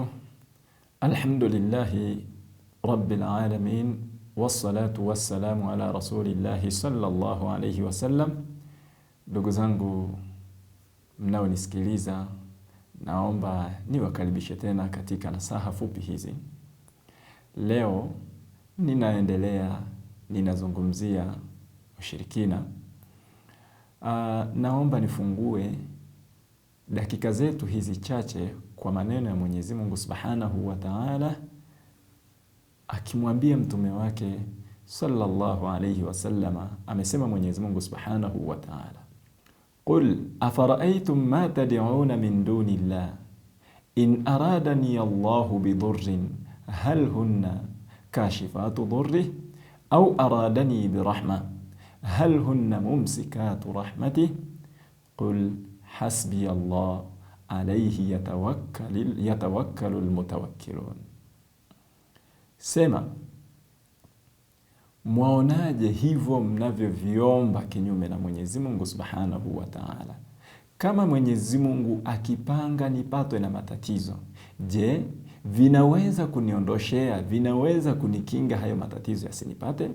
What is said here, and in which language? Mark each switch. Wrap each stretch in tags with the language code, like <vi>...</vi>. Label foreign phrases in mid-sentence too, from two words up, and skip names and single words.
<ar>الحمد لله رب العالمين والصلاة والسلام على رسول الله صلى الله عليه wasallam.</ar> <sw>Ndugu zangu mnaonisikiliza, naomba niwakaribishe tena katika nasaha fupi hizi. Leo ninazungumzia ushirikina. Naomba nifungue dakika zetu hizi chache kwa maneno ya Mwenyezi Mungu</sw> <ar>سبحانه وتعالى</ar> <sw>akimwambia mtume wake</sw> <ar>صلى الله عليه وسلم.</ar> <sw>Amesema Mwenyezi Mungu</sw> <ar>سبحانه وتعالى، قل أفرأيتم ما تدعون من دون الله إن أرادني الله بضر هل هن كاشفات ضره أو أرادني برحمة هل هن ممسكات رحمته قل حسبي الله عليه يتوكل المتوكلون.</ar> <sw>Sema, mwaonaje hivyo mnavyoviomba kinyume na Mwenyezi Mungu</sw> <ar>سبحانه وتعالى?</ar> <sw>Kama Mwenyezi Mungu akipanga nipatwe na matatizo, je, vinaweza kuniondoshea, vinaweza kunikinga hayo matatizo yasinipate?</sw>